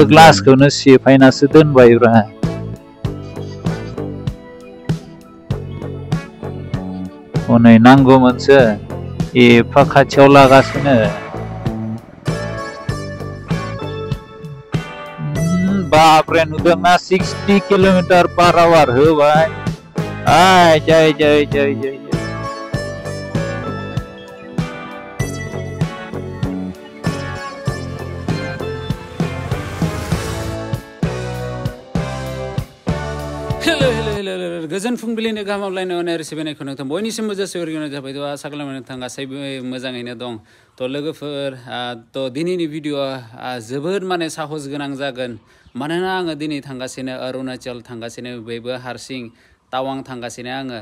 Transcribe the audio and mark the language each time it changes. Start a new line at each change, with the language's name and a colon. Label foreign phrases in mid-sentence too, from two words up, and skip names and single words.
Bodo: माथो ग्लासखौनो सिफायनासो दोनबायब्रा। हनै नांगौमोनसो, एफा खाथियाव लागासिनो। बापरे नुदोंना 60 km/h होबाय। आय जय जय जय जय। हेलो गोजोन फुंबिलिनि गाहाम हामलायनाय अनाय सिबिनायखौ नोंथां बयनिसिमबो जासिहरग्रोनाय जाबाय। आसा खालामो नोंथां गासैबो मोजाङैनो दं। लोगोफोर, दिनैनि भिडिअआ जोबोद साहस गोनां जागोन। मानोना आङो दिनै थांगासिनो अरुणाचल थांगासिनो, बेबो हारसिं। टावां थांगासिनो आङो।